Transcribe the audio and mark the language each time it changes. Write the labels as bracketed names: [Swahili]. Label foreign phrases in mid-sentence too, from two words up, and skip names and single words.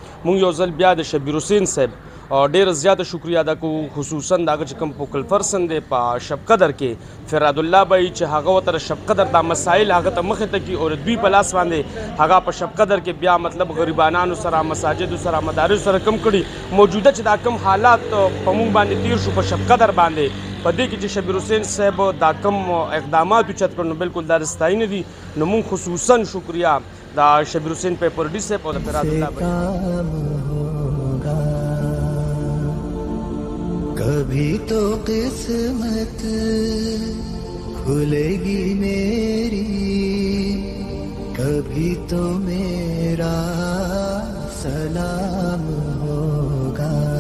[Pashto] موږ یو ځل بیا د شبیر حسین صاحب ډېر زیاته شکریہ ادا کوو، خصوصا د هغه چې کوم [English] focal person [Pashto] دی په شب قدر کې فراد الله بھائی چې هغه ورته شب قدر دا مسایل هغه ته مخې ته کړي او دوی په لاس باندې هغه په شب قدر کې بیا مطلب غریبانانو سره مساجدو سره مدارس سره کم کړي. موجوده چې دا کم حالات په مونږ باندې تیر شو په شب قدر باندې، په دې کې چې شبیر حسین صاحب دا کم اقدامات اوچت کړو نو بالکل دا ستاینه دي. نو مونږ خصوصا شکریہ دا شبیر حسین پیپرډي صاحب او د فراد الله بھائی. [Urdu] کبھی تو قسمت کھلے گی میری، کبھی تو میرا سلام ہوگا.